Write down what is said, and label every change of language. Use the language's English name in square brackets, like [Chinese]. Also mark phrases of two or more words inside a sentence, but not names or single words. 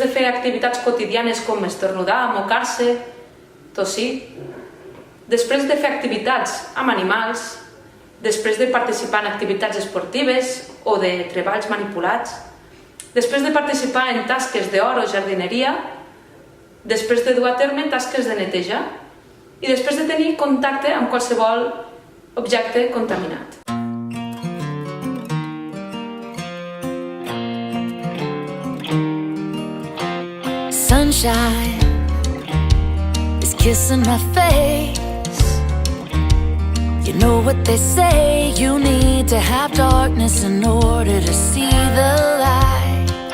[Catalan] de fer activitats quotidianes com estornudar, mocar-se, tossir, després de fer activitats amb animals, després de participar en activitats esportives o de treballs manipulats, després de participar en tasques d'hort o jardineria, després de dur a terme tasques de neteja i després de tenir contacte amb qualsevol objecte contaminat. [English] Sunshine is kissing my face. You know what they say, you need to have darkness in order to see the light.